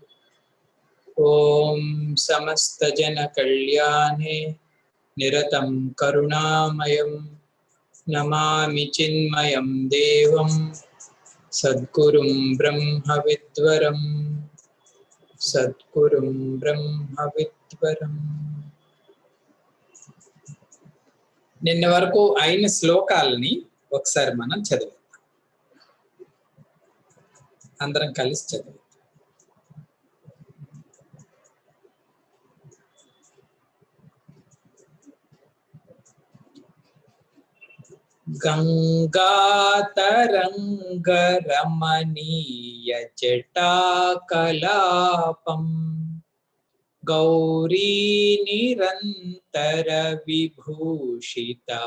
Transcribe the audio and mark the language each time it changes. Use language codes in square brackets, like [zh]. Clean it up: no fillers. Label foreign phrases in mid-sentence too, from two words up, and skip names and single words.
[sa] ओम समस्त जन कल्याणे निरतं करुणामयं नमामि चिन्मयं देवं सद्गुरुं ब्रह्मविद्वरं सद्गुरुं ब्रह्मविद्वरं। [te] నిన్న వరకు అయిన శ్లోకాలని ఒకసారి మనం చదివేద్దాం, అందరం కలిసి చదివేద్దాం. [sa] गंगातरंगरमणीय जटाकलापं गौरी निरंतर विभूषित